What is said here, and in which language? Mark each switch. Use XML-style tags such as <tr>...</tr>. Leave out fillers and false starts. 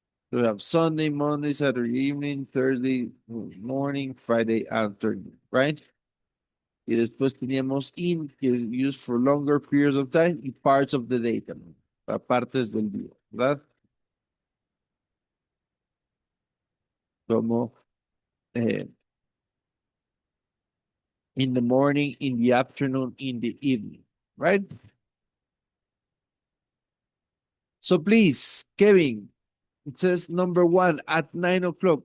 <en>So we have Sunday, Monday, Saturday evening, Thursday morning, Friday afternoon, right?</en> <es>Y después teníamos in, que es</es> <en>used for longer periods of time,</en> <es>y</es> <en>parts of the day</en> <es>también, para partes del día, ¿verdad? Como</es> <en>in the morning, in the afternoon, in the evening, right? So please, Kevin, it says number 1 at 9 o'clock.</en>